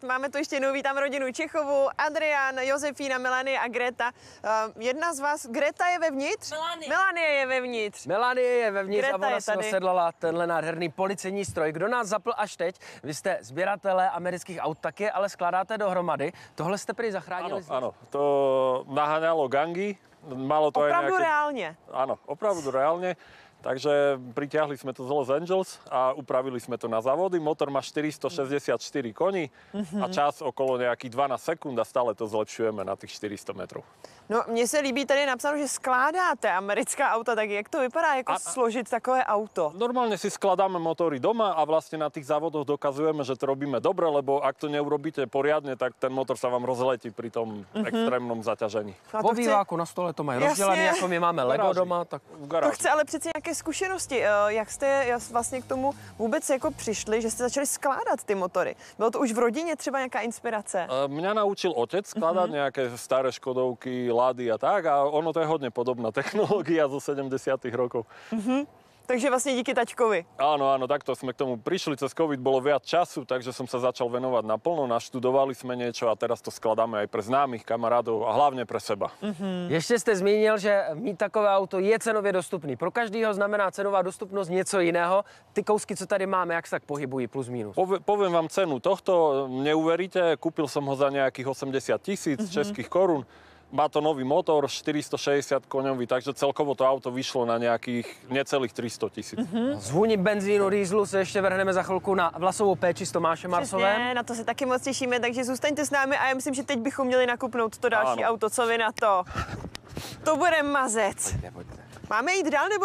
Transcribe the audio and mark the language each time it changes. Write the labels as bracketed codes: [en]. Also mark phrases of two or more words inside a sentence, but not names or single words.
[cs] Máme tu ještě jednou, vítám rodinu Čichovu, Adrián, Josefína, Melanie a Greta. Jedna z vás, Greta je vevnitř? Melanie je vevnitř. Melanie je vevnitř Greta a ona je si tady. osedlala tenhle nádherný policejní stroj. Kdo nás zapl až teď? Vy jste sběratelé amerických aut, taky ale skládáte dohromady. Tohle jste prý zachránili. [sk] Áno, to naháňalo gangy. Malo to [cs] Opravdu [sk] aj nejaké... [cs] reálně. [sk] Áno, opravdu reálne. Takže pritiahli sme to z Los Angeles a upravili sme to na závody. Motor má 464 koní a čas okolo nejakých 12 sekúnd a stále to zlepšujeme na tých 400 metrov. [cs] No, mně se líbí, tady je napsáno, že skládáte americká auta, tak jak to vypadá, jako složit takové auto? [sk] Normálne si skladáme motory doma a vlastne na tých závodoch dokazujeme, že to robíme dobre, lebo ak to neurobíte poriadne, tak ten motor sa vám rozletí pri tom extrémnom zaťažení. [cs] No a Po to chce, výváku na stole to mají Jasně. rozdělané, jako my máme Lego Garáži. doma, tak V to garáži. chce ale přeci nějaké zkušenosti. Jak jste vlastně k tomu vůbec jako přišli, že jste začali skládat ty motory? Bylo to už v rodině třeba nějaká inspirace? [sk] Mňa naučil otec skladať nejaké staré Škodovky, Lady a tak a ono to je hodne podobná technológia zo 70. rokov. [cs] Takže vlastně díky taťkovi. [sk] Áno, takto sme k tomu prišli. Cez COVID bolo viac času, takže som sa začal venovať naplno. Naštudovali sme niečo a teraz to skladáme aj pre známych, kamarádov a hlavne pre seba. [cs] Ještě jste zmínil, že mít takové auto je cenově dostupný. Pro každého znamená cenová dostupnost něco jiného. Ty kousky, co tady máme, jak se tak pohybují plus minus? [sk] Poviem vám cenu tohto, neuveríte, kúpil som ho za nejakých 80 000 českých korún. Má to nový motor, 460 koňový, takže celkovo to auto vyšlo na nejakých necelých 300 000. [cs] Z vůni benzínu, dýzlu se ještě vrhneme za chvilku na vlasovou péči s Tomášem Marsovem. Přesně, na to se taky moc těšíme, takže zůstaňte s námi a já myslím, že teď bychom měli nakupnout to další Ano. auto, co vy na to? To bude mazec. Pojďte. Máme jít dál nebo